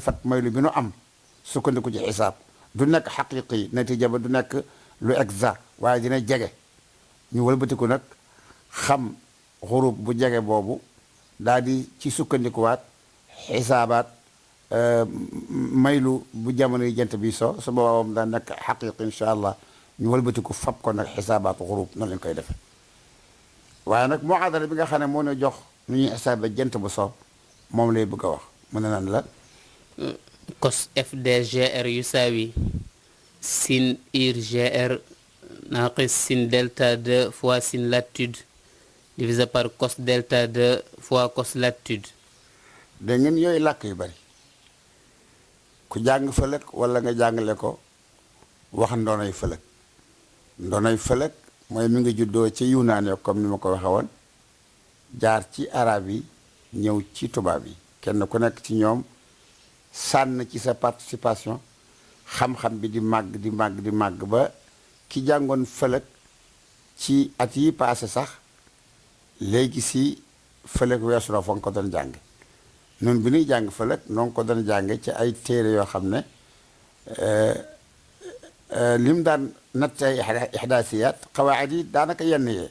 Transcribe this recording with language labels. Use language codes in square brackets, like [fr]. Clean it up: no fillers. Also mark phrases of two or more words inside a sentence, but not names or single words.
[wo] fat maylu bi nu am sukkandiku ci xisaab du nekk xaqiqi natija ba du nekk lu exact waaye dina jege ñu wëlbatiku nag xam xurub bu jege boobu daal di ci sukkandikuwaat xisaabaat maylu bu jamono yi jant bi so su boobaa moom daa nekk xaqiqi [ar] إن شاء الله [wo] ñu wëlbatiku fab ko nag xisaabaat xurub noonu lañ koy defee waaye nag muadala bi nga xam ne moo ñu jox nu ñuy xisaabe jant bu so moom lay bëgg a wax mu ne nan la [fr] cos FDGR yusawi sin IRGR [ar] ناقص سين [fr] delta 2 fois sin latitude divisé par cos delta 2 fois cos latitude. [wo] dégg ngeen yooyu làkk yu bari ku jàng fëlëg wala nga jàngale ko wax ndoonay fëlëg mooy mi ngi juddoo ci Yunaan comme ni ma ko waxe woon jaar ci arab yi ñëw ci tubaab yi kenn ku nekk ci ñoom sànn ci sa participation xam-xam bi di màgg ba ki jàngoon fëlëg ci at yi passé sax léegi si fëlëg weesu na fa nga ko doon jàng noonu bi ñuy jàng fëlëg noonu ko doon jànge ci ay téere yoo xam ne lim daan natt ay ihdaasiyaat xawaayid yi daanaka yenn yee